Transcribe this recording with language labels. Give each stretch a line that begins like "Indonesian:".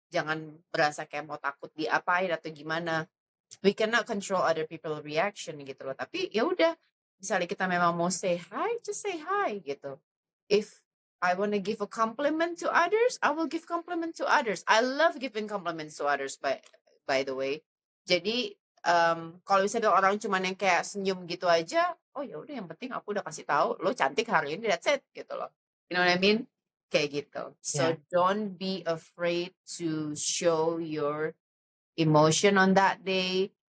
Indonesian: Jangan berasa kayak mau takut diapain atau gimana.
English: We cannot control other people reaction
Indonesian: gitu loh. Tapi ya udah, misalnya kita memang mau
English: say hi, just say hi
Indonesian: gitu.
English: If I want to give a compliment to others, I will give compliment to others. I love giving compliments to others, by the way.
Indonesian: Jadi, kalau misalnya orang cuma yang kayak senyum gitu aja, oh ya udah, yang penting aku udah kasih tahu lo cantik hari ini,
English: that's it
Indonesian: gitu loh.
English: You know what I mean?
Indonesian: Kayak gitu.
English: So Yeah. don't be afraid to show your emotion on that day.